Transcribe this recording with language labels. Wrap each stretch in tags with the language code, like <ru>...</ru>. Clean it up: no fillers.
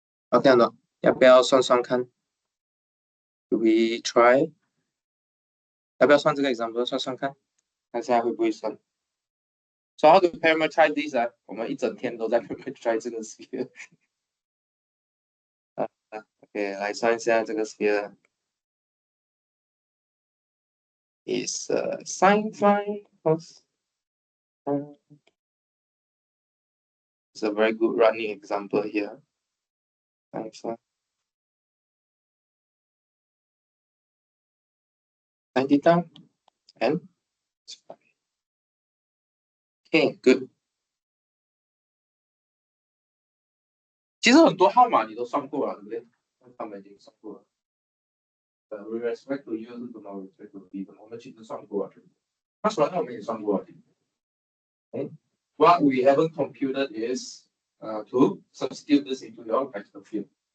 <zh>OK 了，要不要算算看 ？</zh> <en>Do we try？</en> <zh>要不要算这个 example 算算看？看现在会不会算 ？</zh> <en>So how to parameterize this</en> <zh>我们一整天都在 parameterize 这个 sphere。 OK， 来算一下这个 sphere。</zh> <en>Is sin phi cos. It's a very good running example here. Sin phi. 90 theta and okay, good.</en> <zh>其实很多号码你都算过了，对不对？他们已经算过了。</zh> <en>with respect to U</en> <zh>是怎么</zh> <en>respect to B</en> <zh>的？我们其实算过了。那虽然我们也算过了。Okay.</zh> <en>What we haven't computed is to substitute this into your vector field.</en>